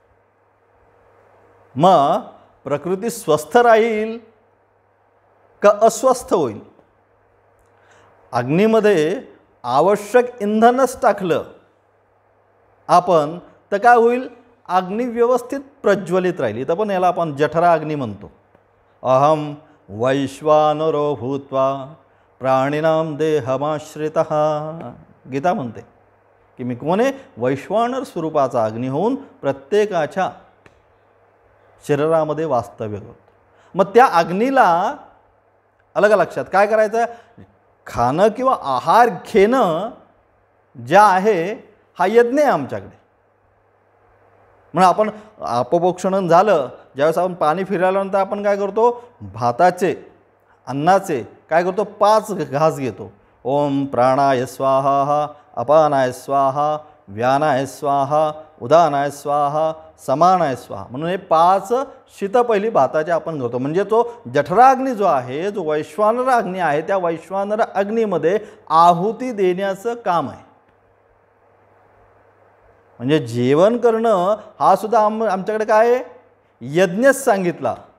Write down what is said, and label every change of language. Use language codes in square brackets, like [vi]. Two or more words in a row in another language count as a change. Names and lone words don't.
[mr] मग प्रकृती स्वस्थ राहील का अस्वस्थ होईल. अग्नीमध्ये आवश्यक इंधनच टाकलं आपण तर काय होईल, अग्नी व्यवस्थित प्रज्वलित राहील. इथं पण याला आपण जठरा अग्नी म्हणतो. [sa] अहम वैश्वानरो भूत्वा प्राणिनाम देहमाश्रितः, [mr] गीता म्हणते की मी कोण आहे, वैश्वानर स्वरूपाचा अग्नी होऊन प्रत्येकाच्या शरीरामध्ये वास्तव्य करतो. मग त्या अग्नीला अलग लक्षात काय करायचं, खाणं किंवा आहार घेणं ज्या आहे हा यज्ञ आहे आमच्याकडे. म्हणून आपण अपभोक्षण झालं, ज्यावेळेस आपण पाणी फिरल्यानंतर आपण काय करतो, भाताचे अन्नाचे काय करतो, 5 घास घेतो. [sa] ओम प्राणाय स्वाहा, अपानाय स्वाहा, व्यानाय स्वाहा, उदानाय स्वाहा, समानाय स्वाहा, [mr] म्हणून हे 5 शीत पहिली भाताचे आपण घेतो. म्हणजे तो जठराग्नी जो आहे, जो वैश्वानर अग्नी आहे, त्या वैश्वानर अग्नीमध्ये आहुती देण्याचं काम आहे. म्हणजे जेवण करणं हा सुद्धा आमच्याकडे काय आहे, यज्ञच सांगितला.